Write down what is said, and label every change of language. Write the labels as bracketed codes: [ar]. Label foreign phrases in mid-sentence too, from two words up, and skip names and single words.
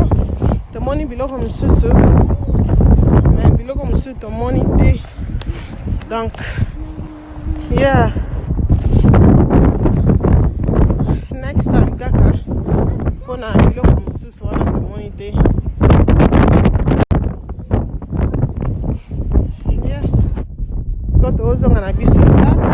[ln] tomoni biloko mosusu mais biloko mosusu tomoni te donc yeah, [en] next time [ln] kaka mpona biloko mosusu wana tomoni te. [en] Yes, so [ln] tozonga na biso ndako.